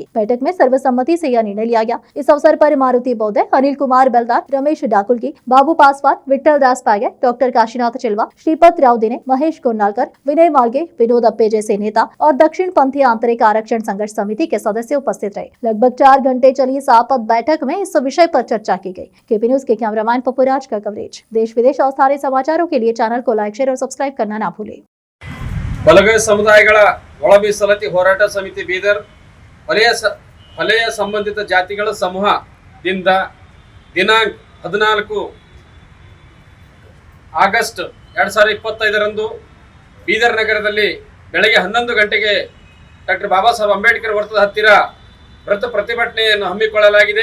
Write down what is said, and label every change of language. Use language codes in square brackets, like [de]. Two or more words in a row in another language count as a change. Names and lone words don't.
[hi] बैठक में सर्वसम्मति से यह निर्णय लिया गया। इस अवसर पर मारुति बौद्ध, अनिल कुमार बेलदार, रमेश डाकुलकी, बाबू पासवान, विठल दास पागे, डॉक्टर काशीनाथ चिलवा, श्रीपत राव दिने, महेश गोन्नालकर, विनय मालगे, विनोद अप्पे जैसे नेता और दक्षिण पंथी आंतरिक आरक्षण संघर्ष समिति के सदस्य उपस्थित रहे। लगभग 4 घंटे चली इस आपात बैठक में इस विषय पर चर्चा की गई। केपी न्यूज के कैमरामैन पप्पूराज का कवरेज। देश विदेश और स्थानीय समाचारों के लिए चैनल को लाइक, शेयर और सब्सक्राइब करना ना भूलें। [kn] ಬಲಗೈ ಸಮುದಾಯಗಳ ಒಳ ಮೀಸಲಾತಿ ಹೋರಾಟ ಸಮಿತಿ ಬೀದರ್ ವಲಯ ಸಂಬಂಧಿತ ಜಾತಿಗಳ ಸಮೂಹದಿಂದ ದಿನಾಂಕ 14 ಆಗಸ್ಟ್ 2025 ರಂದು ಬೀದರ್ ನಗರದಲ್ಲಿ ಬೆಳಗ್ಗೆ 11 ಗಂಟೆಗೆ ಡಾಕ್ಟರ್ ಬಾಬಾ ಸಾಹೇಬ್ ಅಂಬೇಡ್ಕರ್ ವೃತ್ತದ ಹತ್ತಿರ ವೃತ್ತ ಪ್ರತಿಭಟನೆಯನ್ನು ಹಮ್ಮಿಕೊಳ್ಳಲಾಗಿದೆ।